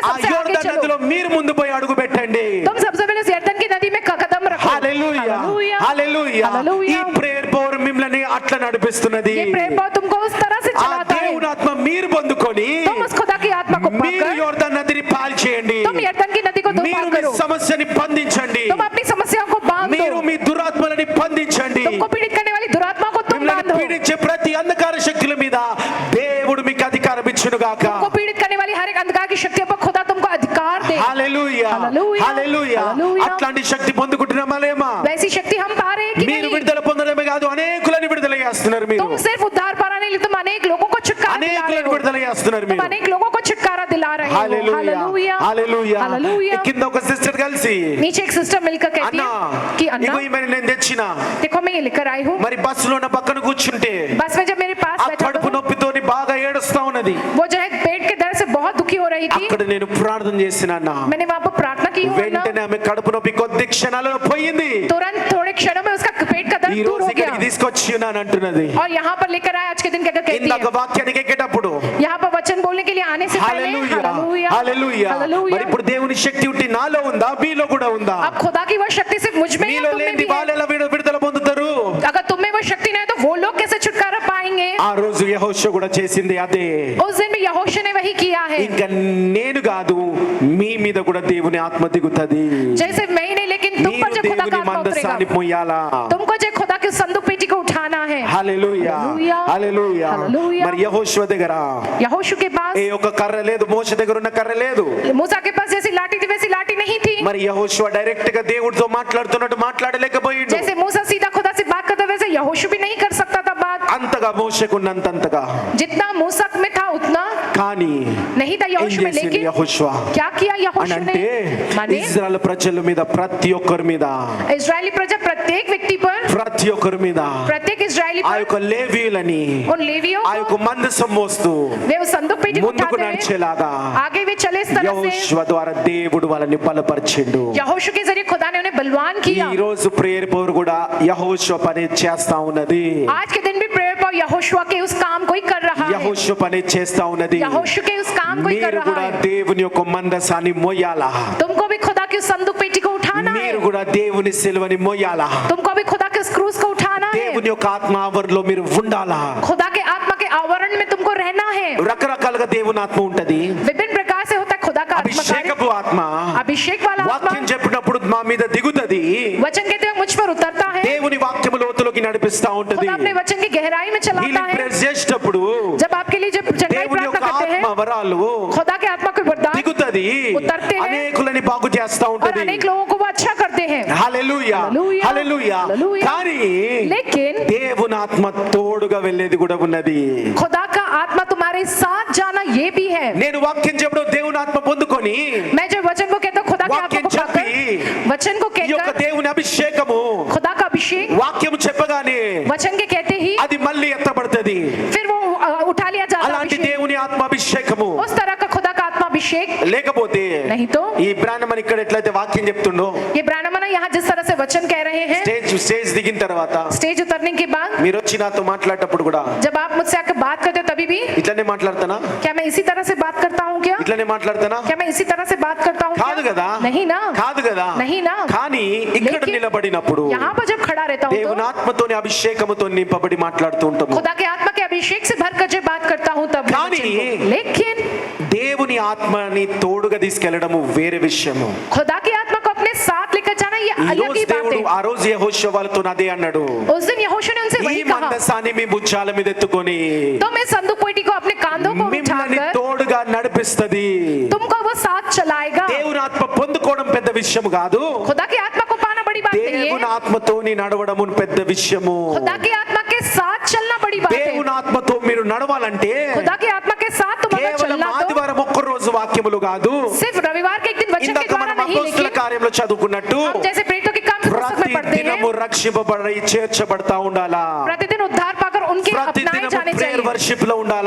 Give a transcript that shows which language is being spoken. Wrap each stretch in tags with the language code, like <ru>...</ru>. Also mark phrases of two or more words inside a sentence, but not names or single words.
<hi>ఆ सबसे आगे</hi> <te>యోర్దాన్</te> <hi>चलो।</hi> <te>నదిలో మీరు ముందు పోయి అడుగు పెట్టండి.</te> <hi>तुम सबसे पहले उस यरदन की नदी में कदम रखो।</hi> <te>హల్లెలూయా,</te> <hi>हालेलुया।</hi> <te>హల్లెలూయా. ఈ</te> <hi>हालेलुया।</hi> <en>prayer power</en> <te>మిమ్మల్ని అట్లా నడిపిస్తున్నది.</te> <hi>ये</hi> <en>prayer power</en> <hi>तुमको उस तरह से ఆ चलाता है।</hi> <te>దేవుని ఆత్మ మీరు పొందుకొని</te> <hi>तुम उस खुदा की आत्मा को</hi> <te>మీరు</te> <hi>पाकर</hi> <te>యోర్దాన్ నదిని పాలు చేయండి.</te> <hi>तुम यरदन की नदी को 2</hi> <te>మీరు</te> <hi>भाग</hi> <te>మీ</te> <hi>करो।</hi> <te>సమస్యని బంధించండి.</te> <hi>तुम अपनी समस्याओं को बांध</hi> <te>మీరు</te> <hi>दो।</hi> <te>మీ దురాత్మలని బంధించండి.</te> <hi>तुमको पीड़ित करने वाली दुरात्मा को तुम</hi> <te>మిమ్మల్ని</te> <hi>बांधो।</hi> <te>పీడించే ప్రతి అంధకార శక్తుల మీద దేవుడు మీకు అధికారం ఇచ్చును గాక.</te> <hi>तुमको पीड़ित करने वाली हर एक अंधकार की शक्तियों पर खुदा तुमको अधिकार दे।</hi> <te>హల్లెలూయా, హల్లెలూయా. హల్లెలూయా. హల్లెలూయా. అట్లాంటి శక్తి పొందుకుంటున్నామా లేమా?</te> <hi>वैसी शक्ति हम पा रहे हैं कि</hi> <te>మీరు</te> <hi>नहीं?</hi> <te>విడుదల పొందడమే కాదు, అనేకులని విడుదల చేస్తున్నారు మీరు.</te> <hi>तुम सिर्फ उद्धार पाना नहीं, तुम अनेक लोगों को छुटकारा दिला रहे</hi> <te>అనేకులను</te> <hi>हो।</hi> <te>విడుదల చేస్తున్నారు</te> <hi>तुम</hi> <te>మీరు.</te> <hi>अनेक लोगों को छुटकारा दिला रहे हो।</hi> <te>హల్లెలూయా,</te> <hi>हालेलुया,</hi> <te>హల్లెలూయా.</te> <hi>हालेलुया।</hi> <te>కింద ఒక సిస్టర్ కలిసి,</te> <hi>नीचे एक सिस्टर मिलकर कहती</hi> <te>అన్నా</te> <hi>है कि अन्ना</hi> <te>ఇగో ఈమెను నేను తెచ్చిన,</te> <hi>देखो मैं ये लेकर आई हूँ।</hi> <te>మరి బస్సులో నా పక్కన కూర్చుంటే</te> <hi>बस में जब मेरे पास ఆ बैठा</hi> <te>కడుపు</te> <hi>था,</hi> <te>నొప్పితోని బాగా ఏడుస్తా ఉన్నది.</te> <hi>वो जो है पेट के दर्द से बहुत दुखी हो रही थी।</hi> <te>అక్కడ నేను ప్రార్థన చేసిన అన్న,</te> <hi>मैंने वहाँ पर प्रार्थना की हूँ अन्ना।</hi> <te>వెంటనే ఆమె కడుపు నొప్పి కొద్ది క్షణాలలో పోయింది.</te> <hi>तुरंत थोड़े क्षणों में उसका पेट का</hi> <te>ఈ</te> <hi>दर्द दूर</hi> <te>రోజు</te> <hi>हो</hi> <te>ఇక్కడికి</te> <hi>गया</hi> <te>తీసుకొచ్చి ఉన్నాను అంటున్నది.</te> <hi>और यहाँ पर लेकर आए आज के दिन कहकर कहती</hi> <te>ఇందాక</te> <hi>है।</hi> <te>వాక్యానికి ఎక్కేటప్పుడు</te> <hi>यहाँ पर वचन बोलने के लिए आने से पहले</hi> <te>హల్లెలూయా,</te> <hi>हालेलुया,</hi> <te>హల్లెలూయా. మరి</te> <hi>हालेलुया।</hi> <te>ఇప్పుడు దేవుని శక్తి ఉంటే నాలో ఉందా, మీలో కూడా ఉందా?</te> <hi>अब खुदा की वो शक्ति सिर्फ मुझ में है,</hi> <te>మీలో</te> <hi>तुम में</hi> <te>లేని</te> <hi>भी है।</hi> <te>వాళ్ళు ఎలా విడుదల పొందుతారు?</te> <hi>अगर तुम में वो शक्ति नहीं है तो वो लोग कैसे छुटकारा पाएंगे?</hi> <te>ఆ రోజు యెహోషువ కూడా చేసింది అదే.</te> <hi>उस दिन भी यहोशू ने वही किया है।</hi> <te>ఇంకా నేను కాదు, మీ మీద కూడా దేవుని ఆత్మ దిగుతది.</te> <hi>जैसे मैं ही नहीं, लेकिन तुम पर</hi> <te>మీరు</te> <hi>जो खुदा का</hi> <te>దేవుని</te> <hi>आत्मा</hi> <te>మందసాన్ని</te> <hi>उतरेगा,</hi> <te>మొయ్యాలా.</te> <hi>तुमको जो खुदा के संदूक पेटी को उठाना है।</hi> <te>హల్లెలూయా, హల్లెలూయా, హల్లెలూయా. హల్లెలూయా. మరి యెహోషువ దగ్గర</te> <hi>यहोशू के पास</hi> <te>ఏ ఒక్క కర్ర లేదు, మోషే దగ్గర ఉన్న కర్ర లేదు.</te> <hi>मूसा के पास जैसी लाठी थी वैसी लाठी नहीं थी।</hi> <te>మరి యెహోషువ డైరెక్ట్ గా దేవుడితో మాట్లాడుతున్నట్టు మాట్లాడలేకపోయిండు.</te> <hi>जैसे मूसा सीधा खुदा से बात करता वैसे से यहोशू भी नहीं कर सकता था बात,</hi> <te>అంతగా మోషకున్నంతగా.</te> <hi>जितना मूसा में था उतना</hi> <te>కానీ</te> <hi>नहीं था</hi> <te>ఏం</te> <hi>यहोशू में,</hi> <te>చేసింది</te> <hi>लेकिन</hi> <te>యెహోషువ</te> <hi>क्या किया</hi> <te>అని</te> <hi>यहोशू ने?</hi> <te>అంటే</te> <hi>माने</hi> <te>ఇజ్రాయెల్ ప్రజల మీద ప్రతి ఒక్కరి మీద</te> <hi>इजरायली प्रजा प्रत्येक व्यक्ति पर,</hi> <te>ప్రతి ఒక్కరి మీద</te> <hi>प्रत्येक इजरायली ఆ पर,</hi> <te>యొక్క లేవీయులని</te> <hi>उन लेवियों</hi> <te>ఆ యొక్క</te> <hi>को</hi> <te>మందసం మోస్తూ</te> <hi>वे उस संदूक पेटी को</hi> <te>ముందుకు</te> <hi>उठाते हुए</hi> <te>నడిచేలాగా</te> <hi>आगे वे चले इस तरह से।</hi> <te>యెహోషువ ద్వారా దేవుడు వాళ్ళని బలపరిచిండు.</te> <hi>यहोशू के जरिए खुदा ने उन्हें बलवान किया।</hi> <te>ఈ రోజు</te> <en>prayer power</en> <te>కూడా యెహోషువ పని చేస్తా ఉన్నది.</te> <hi>आज के दिन भी प्रेयर पर यहोशू के उस काम को ही कर रहा है,</hi> <te>యెహోషువ పని చేస్తా ఉన్నది.</te> <hi>यहोशू के उस काम को ही कर</hi> <te>మీరు</te> <hi>रहा</hi> <te>కూడా</te> <hi>है।</hi> <te>దేవుని యొక్క మందసాన్ని మోయాలా,</te> <hi>तुमको भी खुदा की उस संदूक पेटी को उठाना है,</hi> <te>మీరు కూడా దేవుని సిలువని మోయాలా,</te> <hi>तुमको भी खुदा के उस क्रूस को उठाना है,</hi> <te>దేవుని యొక్క ఆత్మ ఆవరణలో మీరు ఉండాలా.</te> <hi>खुदा के आत्मा के आवरण में तुमको रहना है।</hi> <te>రకరకాలుగా దేవుని ఆత్మ ఉంటది.</te> <hi>विभिन्न प्रकार से होता है खुदा का आत्मा कार्य।</hi> <te>అభిషేకపు ఆత్మ</te> <hi>अभिषेक वाला</hi> <te>వాక్యం</te> <hi>आत्मा</hi> <te>చెప్పినప్పుడు మా మీద దిగుతది.</te> <hi>वचन कहते हुए मुझ पर उतरता है,</hi> <te>దేవుని వాక్యము లోతులోకి నడిపిస్తా ఉంటది.</te> <hi>खुदा अपने वचन की गहराई में चलाता</hi> <te>హీలింగ్</te> <hi>है।</hi> <te>ప్రేయర్ చేసేటప్పుడు</te> <hi>जब आपके लिए जब चंगाई</hi> <te>దేవుని</te> <hi>प्रार्थना</hi> <te>యొక్క</te> <hi>करते हैं,</hi> <te>ఆత్మ వరాలు</te> <hi>खुदा के आत्मा को वरदान</hi> <te>దిగుతది.</te> <hi>उतरते हैं</hi> <te>అనేకులని బాగు చేస్తా</te> <hi>और</hi> <te>ఉంటది.</te> <hi>अनेक लोगों को वो अच्छा करते हैं।</hi> <te>హల్లెలూయా హల్లెలూయా, హల్లెలూయా. హల్లెలూయా. కానీ</te> <hi>लेकिन</hi> <te>దేవుని ఆత్మ తోడుగా వెళ్ళేది కూడా ఉన్నది.</te> <hi>खुदा का आत्मा तुम्हारे साथ जाना ये भी है।</hi> <te>నేను వాక్యం చెప్పడం దేవుని ఆత్మ పొందుకొని</te> <hi>मैं जब वचन को कहता हूँ खुदा के आत्मा</hi> <te>వాక్యం</te> <hi>को पाकर,</hi> <te>చెప్పి</te> <hi>वचन को</hi> <te>ఈ యొక్క</te> <hi>कहकर</hi> <te>దేవుని అభిషేకము</te> <hi>खुदा का अभिषेक</hi> <te>వాక్యం చెప్పగానే</te> <hi>वचन के कहते ही</hi> <te>అది మళ్ళీ ఎత్తబడుతుంది.</te> <hi>फिर वो उठा लिया जाता है</hi> <te>అలాంటి</te> <hi>अभिषेक।</hi> <te>దేవుని ఆత్మ అభిషేకము</te> <hi>उस तरह का खुदा का आत्मा अभिषेक</hi> <te>లేకపోతే</te> <hi>नहीं तो</hi> <te>ఈ బ్రాహ్మణ ఇక్కడ ఎట్లయితే వాక్యం చెప్తుండో</te> <hi>ये ब्राह्मण यहाँ जिस तरह से वचन कह रहे हैं,</hi> <te>స్టేజ్ దిగిన తర్వాత</te> <hi>स्टेज उतरने के बाद</hi> <te>మీరు వచ్చి నాతో మాట్లాడేటప్పుడు కూడా</te> <hi>जब आप मुझसे आकर बात करते हो तभी भी</hi> <te>ఇట్లనే మాట్లాడతానా,</te> <hi>क्या मैं इसी तरह से बात करता हूँ क्या?</hi> <te>ఇట్లనే మాట్లాడతానా?</te> <hi>क्या मैं इसी तरह से बात करता हूँ</hi> <te>కాదు</te> <hi>क्या?</hi> <te>కదా,</te> <hi>नहीं ना,</hi> <te>కాదు కదా.</te> <hi>नहीं ना।</hi> <te>కానీ ఇక్కడ</te> <hi>लेकिन</hi> <te>నిలబడినప్పుడు</te> <hi>यहाँ पर जब खड़ा रहता हूँ</hi> <te>దేవుని</te> <hi>तो</hi> <te>ఆత్మతోని అభిషేకముతో నింపబడి మాట్లాడుతూ ఉంటాము.</te> <hi>खुदा के आत्मा के अभिषेक से भरकर जब बात करता हूँ तब मैं</hi> <te>కానీ</te> <hi>वचन को- लेकिन</hi> <te>దేవుని ఆత్మని తోడుగా తీసుకెళ్లడము వేరే విషయము.</te> <hi>खुदा की आत्मा को अपने साथ लेकर जाना ये</hi> <te>ఈ</te> <hi>अलग</hi> <te>రోజు</te> <hi>ही बात</hi> <te>దేవుడు</te> <hi>है।</hi> <te>ఆ రోజు యెహోషువ వాళ్ళతో అదే అన్నాడు,</te> <hi>उस दिन यहोशू ने उनसे</hi> <te>ఈ</te> <hi>वही कहा,</hi> <te>మందసాన్ని మీ భుజాల మీద ఎత్తుకొని</te> <hi>तो मैं संदूक पेटी को अपने कांधों को</hi> <te>మిమ్మల్ని</te> <hi>उठाकर</hi> <te>తోడుగా నడిపిస్తది.</te> <hi>तुमको वो साथ चलाएगा।</hi> <te>దేవుని ఆత్మ పొందుకోవడం పెద్ద విషయం కాదు,</te> <hi>खुदा की आत्मा को पाना बड़ी बात नहीं</hi> <te>దేవుని</te> <hi>है,</hi> <te>ఆత్మతోని నడవడము పెద్ద విషయము.</te> <hi>खुदा की आत्मा के साथ चलना बड़ी बात है।</hi> <te>దేవుని ఆత్మతో మీరు నడవాలంటే</te> <hi>खुदा की आत्मा के साथ तुम अगर</hi> <te>కేవలం</te> <hi>चलना तो</hi> <te>ఆదివారం ఒక్క రోజు వాక్యములు కాదు,</te> <hi>सिर्फ रविवार के एक दिन वचन के</hi> <te>ఇందాక</te> <hi>द्वारा</hi> <te>మనం</te> <hi>नहीं,</hi> <te>అపోస్తల</te> <hi>लेकिन</hi> <te>కార్యంలో చదువుకున్నట్టు</te> <hi>हम जैसे प्रेरितों के काम की पुस्तक</hi> <te>ప్రతి</te> <hi>में पढ़ते हैं,</hi> <te>దినము రక్షింపబడి చేర్చబడతా ఉండాలా,</te> <hi>प्रतिदिन उद्धार पाकर उनके</hi> <te>ప్రతి</te> <hi>अपनाए</hi> <te>దినము</te> <hi>जाने</hi> <te>ప్రేయర్</te> <hi>चाहिए,</hi> <te>వర్షిప్ లో ఉండాలా,</te>